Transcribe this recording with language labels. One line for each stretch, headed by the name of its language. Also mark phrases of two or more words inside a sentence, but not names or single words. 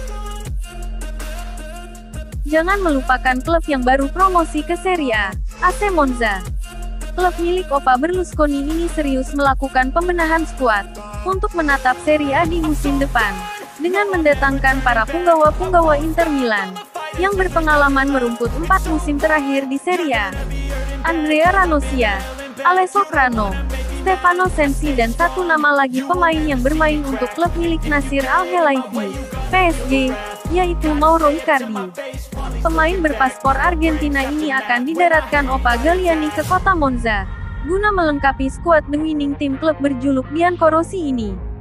Indonesian: Jangan melupakan klub yang baru promosi ke Serie A, AC Monza. Klub milik Opa Berlusconi ini serius melakukan pembenahan skuad untuk menatap Serie A di musim depan, dengan mendatangkan para punggawa-punggawa Inter Milan yang berpengalaman merumput 4 musim terakhir di Serie A. Andrea Ranocchia, Alessio Crano, Stefano Sensi dan satu nama lagi pemain yang bermain untuk klub milik Nasir Al-Khelaifi, PSG, yaitu Mauro Icardi. Pemain berpaspor Argentina ini akan didaratkan Opa Galliani ke kota Monza, guna melengkapi skuad The Winning Team klub berjuluk Biancorossi ini.